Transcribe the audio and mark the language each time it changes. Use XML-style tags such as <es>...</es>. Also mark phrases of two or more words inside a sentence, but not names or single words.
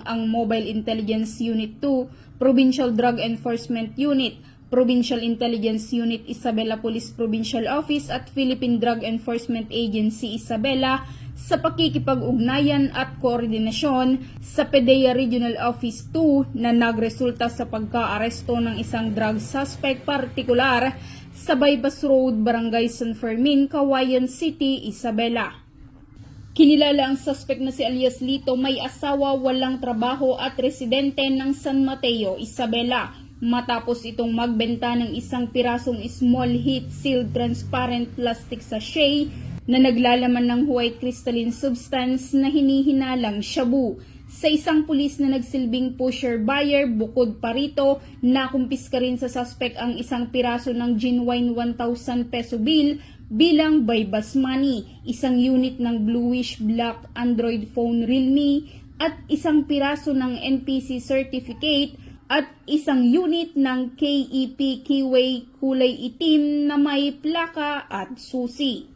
<tl>ang Mobile Intelligence Unit 2, Provincial Drug Enforcement Unit, Provincial Intelligence Unit Isabela Police Provincial Office at Philippine Drug Enforcement Agency Isabela sa pakikipag-ugnayan at koordinasyon sa PDEA Regional Office 2 na nagresulta sa pagka-aresto ng isang drug suspect partikular sa Bypass Road, Barangay San Fermin, Cauayan City, Isabela. Kinilala ang suspect na si alias Lito, may asawa, walang trabaho at residente ng San Mateo, Isabela, matapos itong magbenta ng isang pirasong</tl> <en>small heat sealed transparent plastic sachet</en> <tl>na naglalaman ng</tl> <en>white crystalline substance</en> <tl>na hinihinalang shabu. Sa isang pulis na nagsilbing pusher-buyer, bukod pa rito, nakumpiska rin sa suspect ang isang piraso ng</tl> <en>genuine 1,000 peso bill</en> <tl>bilang</tl> <en>bypass money,</en> <tl>isang unit ng</tl> <en>bluish-black Android phone</en> <tl>Realme at isang piraso ng NPC certificate at isang unit ng KEP Keyway kulay itim na may plaka at susi.</tl>